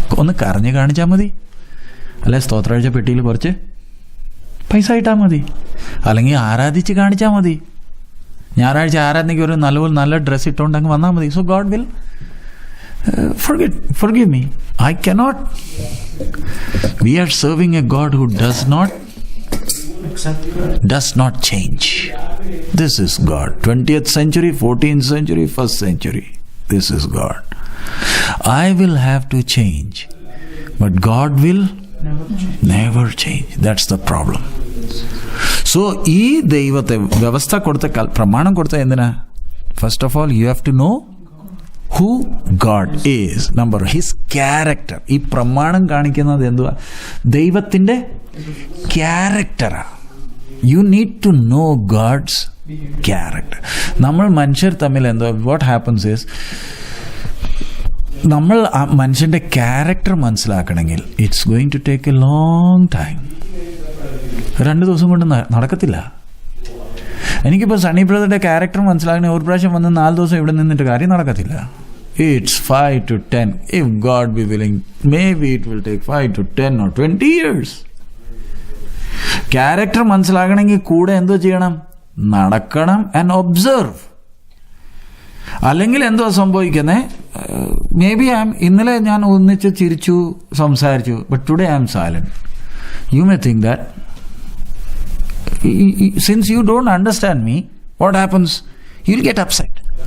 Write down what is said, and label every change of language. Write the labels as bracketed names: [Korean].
[Malayalam] ഒന്ന് കരഞ്ഞ് കാണിച്ചാൽ മതി, അല്ലെ സ്തോത്രാഴ്ച പെട്ടിയിൽ കുറച്ച് പൈസ ഇട്ടാൽ മതി, അല്ലെങ്കിൽ ആരാധിച്ച് കാണിച്ചാൽ മതി. ഞായറാഴ്ച ആരാധനയ്ക്ക് ഒരു നല്ല ഡ്രസ്സ് ഇട്ടുകൊണ്ട് അങ്ങ് വന്നാൽ മതി. [English] So God will forgive me. I cannot. We are serving a God who does not change. This is God. 20th century, 14th century, 1st century. This is God. I will have to change, but God will never change. That's the problem. [Malayalam] So ഈ ദൈവത്തെ വ്യവസ്ഥ കൊടുത്ത പ്രമാണം കൊടുത്ത എന്തിനാ? [English] First of all, you have to know who God is. Number, his character. [Malayalam] ഈ പ്രമാണം കാണിക്കുന്നത് എന്തുവാ? ദൈവത്തിൻ്റെ ക്യാരക്ടറാ. [English] You need to know God's character. [Malayalam] നമ്മൾ മനുഷ്യർ തമ്മിൽ എന്തോ [English] what happens is [Malayalam] നമ്മൾ ആ മനുഷ്യൻ്റെ ക്യാരക്ടർ മനസ്സിലാക്കണമെങ്കിൽ [English] It's going to take a long time. [Malayalam] 2 ദിവസം കൊണ്ട് നടക്കത്തില്ല. എനിക്കിപ്പോൾ സണ്ണി ബ്രദറുടെ ക്യാരക്ടർ മനസ്സിലാക്കണേ ഒരു പ്രാവശ്യം വന്ന് 4 ദിവസം ഇവിടെ നിന്നിട്ട് കാര്യം നടക്കത്തില്ല. [English] It's 5 to 10. If God be willing, maybe it will take 5 to 10 or 20 years. [Malayalam] Character മനസ്സിലാക്കണമെങ്കിൽ കൂടെ എന്തോ ചെയ്യണം? നടക്കണം [English] And observe. [Malayalam] അല്ലെങ്കിൽ എന്തോ സംഭവിക്കുന്നത്? [English] maybe [Malayalam] ഇന്നലെ ഞാൻ ഒന്നിച്ച് ചിരിച്ചു സംസാരിച്ചു, [English] But today I am silent. You may think that since you don't understand me, what happens? You will get upset.